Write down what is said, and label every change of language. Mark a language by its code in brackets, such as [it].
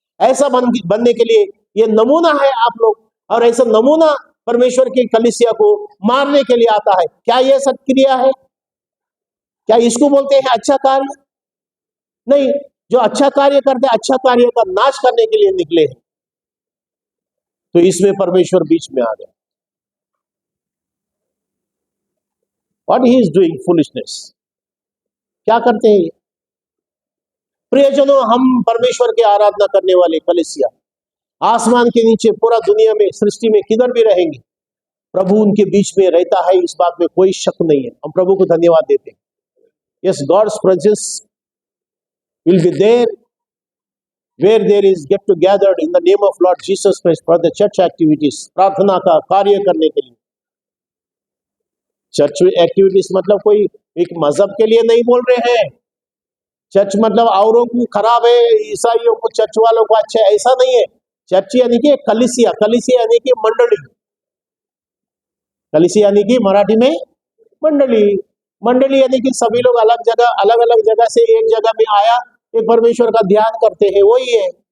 [hi] ऐसा बनने के लिए ये नमूना है आप लोग, और ऐसा नमूना परमेश्वर की कलीसिया को मारने के लिए आता है। क्या यह सत्क्रिया है? क्या इसको बोलते हैं अच्छा कार्य? नहीं, जो अच्छा कार्य करते हैं, अच्छा कार्य का नाश करने के लिए निकले हैं। तो इसमें परमेश्वर बीच में आ गया। [en] What he is doing foolishness, [hi] क्या करते हैं? प्रियजनों, हम परमेश्वर की आराधना करने वाले कलीसिया आसमान के नीचे पूरा दुनिया में, सृष्टि में किधर भी रहेंगे, प्रभु उनके बीच में रहता है, इस बात में कोई शक नहीं है। हम प्रभु को धन्यवाद देते हैं। [en] yes, God's presence will be there where there is get together in the name of Lord Jesus Christ for the church activities, [hi] प्रार्थना का कार्य करने के लिए। चर्च एक्टिविटीज मतलब कोई एक मजहब के लिए नहीं बोल रहे हैं। चर्च मतलब औरों को खराब है, ईसाइयों को, चर्च वालों को अच्छा है, ऐसा नहीं है। चर्च यानी कि कलीसिया, कलीसिया यानी कि मंडली। कलीसिया यानी कि मराठी में मंडली। मंडली यानी कि सभी लोग अलग अलग जगह से एक जगह में आया, एक परमेश्वर का ध्यान करते हैं, वही है।